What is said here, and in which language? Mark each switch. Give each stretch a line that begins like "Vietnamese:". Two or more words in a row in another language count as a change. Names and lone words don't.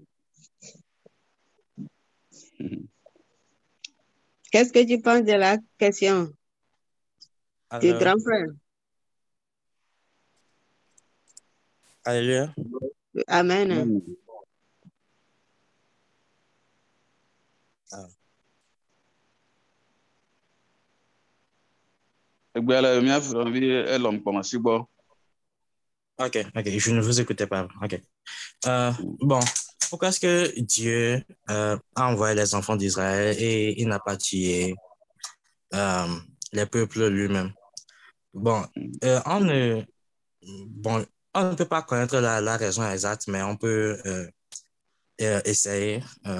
French: Qu'est-ce que tu penses de la question du grand frère? Alléluia. Amen.
Ewe: Egbe le mia vi Elom Pomasi gbɔ.
French: Ok, je ne vous écoutais pas. Ok. Bon, pourquoi est-ce que Dieu a envoyé les enfants d'Israël et il n'a pas tué les peuples lui-même? Bon, on ne peut pas connaître la raison exacte, mais on peut essayer.